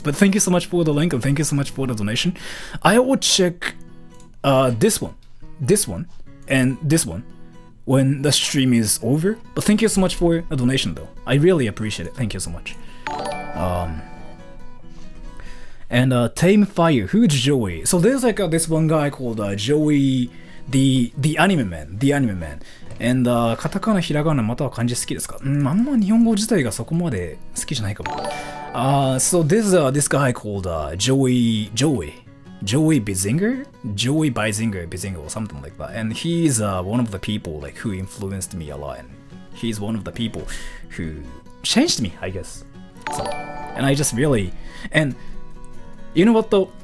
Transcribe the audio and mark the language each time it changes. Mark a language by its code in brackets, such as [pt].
[en] But thank you so much for the link and thank you so much for the donation. I will check this one, and this one when the stream is over. But thank you so much for the donation though. I really appreciate it. Thank you so much. And Tame Fire, who's Joey? So there's like this one guy called Joey the anime man, the anime man. [ja] And カタカナ、ひらがな、または漢字好きですか？あんま日本語自体がそこまで好きじゃないかも。 [en] So this guy called Joey Bizinger, or something like that. And he's one of the people like who influenced me a lot. And he's one of the people who changed me, I guess. So, and I just really, and you know what though?